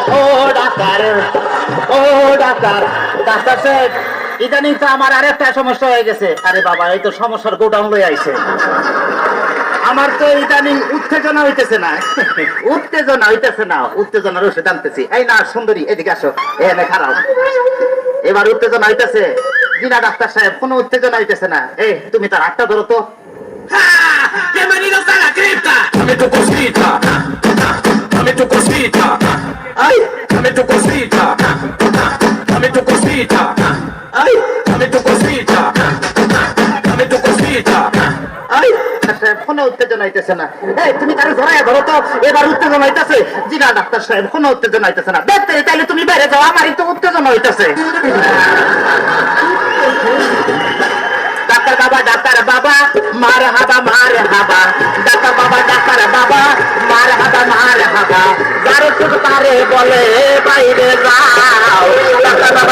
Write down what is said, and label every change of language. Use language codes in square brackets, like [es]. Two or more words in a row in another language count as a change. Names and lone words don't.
[bn] ও ডাক্তার ও ডাক্তার ডাক্তার সাহেব ইদানিং তো আমার আরেকটা সমস্যা হয়ে গেছে আরে বাবা এই তো সমস্যার গোডাউন লই আইছে আমার তো ইদানিং উত্তেজনা হইতেছে না উত্তেজনার ওষুধ আনতেছি এই না সুন্দরী এদিকে আসো এখানে খারাপ এবার উত্তেজনা হইতেছে জিনা ডাক্তার সাহেব কোনো উত্তেজনা হইতেছে না এই তুমি তার হাতটা ধরো তো [es] Dame tu cosita, dame tu cosita, ay, dame tu cosita, dame tu cosita, ay, dame tu cosita, dame tu cosita, ay. [bn] কোনো উত্তেজনা হইতেছে না এই তুমি তার ধরায় ধরো তো এবার উত্তেজনা হইতেছে জি না ডাক্তার সাহেব কোনো উত্তেজনা হইতেছে না দেখতে তাইলে তুমি বাইরে যাও আমারই তো উত্তেজনা হইতেছে ডাক্তার বাবা মার হাবা ডাক্তার বাবা মার হাবা যারো সুখ তারে বলে বাইরে যাও ডাক্তার বাবা